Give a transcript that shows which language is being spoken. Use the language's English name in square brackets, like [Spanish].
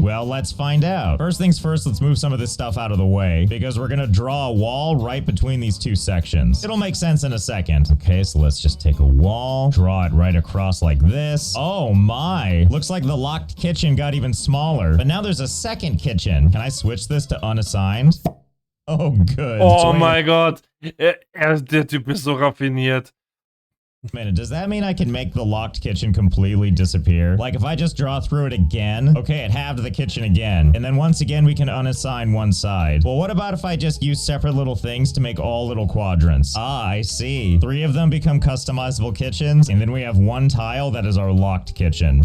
[English] Well, let's find out. First things first, let's move some of this stuff out of the way, because we're gonna draw a wall right between these 2 sections. It'll make sense in a second. Okay, so let's just take a wall, draw it right across like this. Oh my, looks like the locked kitchen got even smaller, but now there's a second kitchen. Can I switch this to unassigned? Oh, good. [German] Oh mein Gott. Der Typ ist so raffiniert. [English] Minute, does that mean I can make the locked kitchen completely disappear? Like if I just draw through it again, okay, it halved the kitchen again, and then once again we can unassign one side. Well, what about if I just use separate little things to make all little quadrants? Ah, I see. 3 of them become customizable kitchens, and then we have 1 tile that is our locked kitchen.